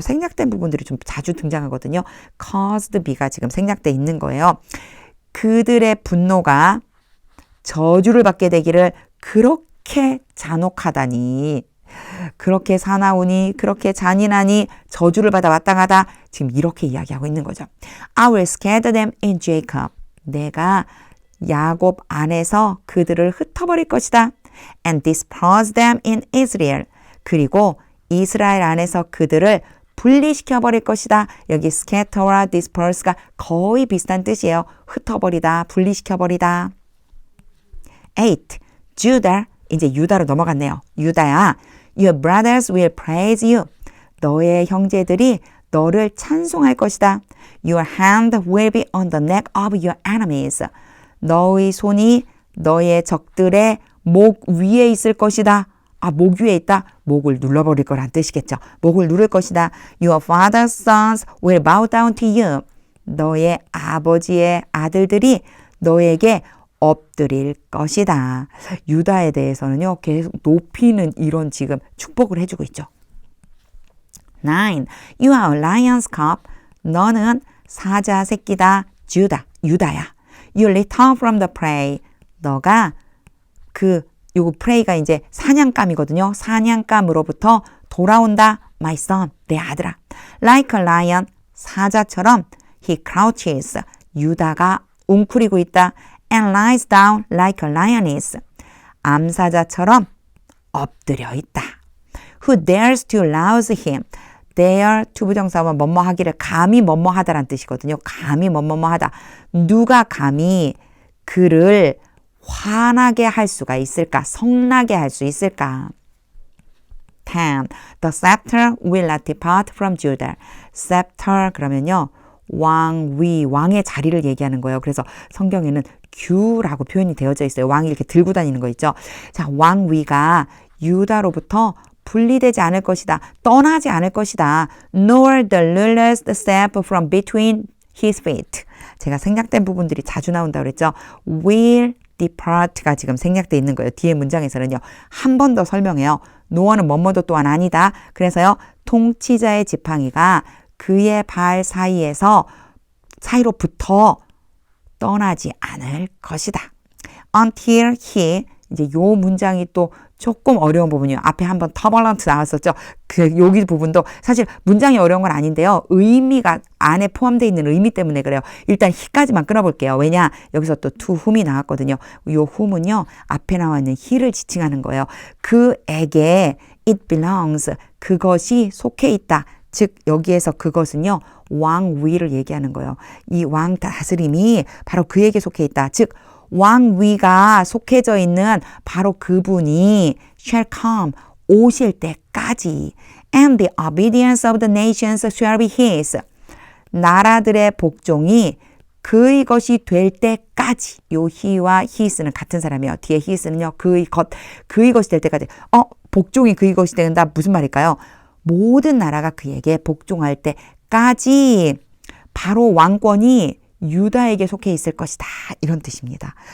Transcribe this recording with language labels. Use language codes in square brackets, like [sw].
[ko] 생략된 부분들이 좀 자주 등장하거든요. [en] caused be [ko] 가 지금 생략돼 있는 거예요. 그들의 분노가 저주를 받게 되기를 그렇게 잔혹하다니 그렇게 사나우니 그렇게 잔인하니 저주를 받아 마땅하다. 지금 이렇게 이야기하고 있는 거죠. [en] I will scatter them in Jacob. [ko] 내가 야곱 안에서 그들을 흩어버릴 것이다. [en] And disperse them in Israel. [ko] 그리고 이스라엘 안에서 그들을 분리시켜버릴 것이다. 여기 scatter와 disperse가 거의 비슷한 뜻이에요. 흩어버리다, 분리시켜버리다. [en] 8. Judah. [ko] 이제 유다로 넘어갔네요. [en] 유다야, your brothers will praise you. [ko] 너의 형제들이 너를 찬송할 것이다. [en] Your hand will be on the neck of your enemies. [ko] 너의 손이 너의 적들의 목 위에 있을 것이다. 목 위에 있다. 목을 눌러버릴 거란 뜻이겠죠. 목을 누를 것이다. [en] Your father's sons will bow down to you. [ko] 너의 아버지의 아들들이 너에게 엎드릴 것이다. 유다에 대해서는요. 계속 높이는 이런 지금 축복을 해주고 있죠. [en] 9. You are a lion's cub. [ko] 너는 사자 새끼다. 유다야. [en] You return from the prey. [ko] 너가 요거 prey가 이제 사냥감이거든요. 사냥감으로부터 돌아온다. [en] My son, [ko] 내 아들아. [en] Like a lion, [ko] 사자처럼 [en] he crouches. [ko] 유다가 웅크리고 있다. [en] And lies down like a lioness. [ko] 암사자처럼 엎드려 있다. [en] Who dares to rouse him? [ko] dare 투부정사와 뭐뭐 하기를 감히 뭐뭐 하다란 뜻이거든요. 감히 뭐뭐 하다. 누가 감히 그를 화나게 할 수가 있을까? 성나게 할 수 있을까? 10. [en] The scepter will not depart from Judah. scepter [ko] 그러면요. 왕위, 왕의 자리를 얘기하는 거예요. 그래서 성경에는 규라고 표현이 되어져 있어요. 왕이 이렇게 들고 다니는 거 있죠. 자, 왕위가 유다로부터 분리되지 않을 것이다. 떠나지 않을 것이다. [en] Nor the ruler's step from between his feet. [ko] 제가 생략된 부분들이 자주 나온다고 그랬죠. [en] Will depart [ko] 가 지금 생략되어 있는 거예요. 뒤에 문장에서는요. 한 번 더 설명해요. 노아는 뭐뭐도 또한 아니다. 그래서요. 통치자의 지팡이가 그의 발 사이로부터 떠나지 않을 것이다. [en] Until he [ko] 이제 요 문장이 또 조금 어려운 부분이요. 앞에 한번 터벌런트 나왔었죠. 여기 부분도 사실 문장이 어려운 건 아닌데요. 의미가 안에 포함되어 있는 의미 때문에 그래요. 일단 he까지만 끊어볼게요. 왜냐? 여기서 또 to whom이 나왔거든요. 요 whom은요. 앞에 나와 있는 he를 지칭하는 거예요. 그에게 [en] it belongs. [ko] 그것이 속해 있다. 즉 여기에서 그것은요. 왕위를 얘기하는 거예요. 이 왕 다스림이 바로 그에게 속해 있다. 즉 왕위가 속해져 있는 바로 그분이 [en] shall come, [ko] 오실 때까지 [en] and the obedience of the nations shall be his. [ko] 나라들의 복종이 그의 것이 될 때까지. 요 he와 his는 같은 사람이에요. 뒤에 his는요. 그의 것이 될 때까지. 복종이 그의 것이 된다. 무슨 말일까요? 모든 나라가 그에게 복종할 때까지 바로 왕권이 유다에게 속해 있을 것이다. 이런 뜻입니다.